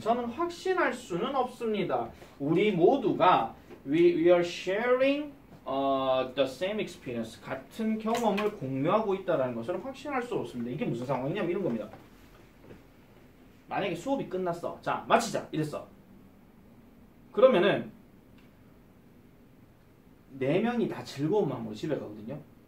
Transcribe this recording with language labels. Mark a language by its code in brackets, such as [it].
[ko] 저는 확신할 수는 없습니다. 우리 모두가 [en] we are sharing the same experience. [ko] 같은 경험을 공유하고 있다는 것을 확신할 수 없습니다. 이게 무슨 상황이냐면 이런 겁니다. 만약에 수업이 끝났어. 자, 마치자. 이랬어. 그러면은 4명이 다 즐거운 마음으로 집에 가거든요.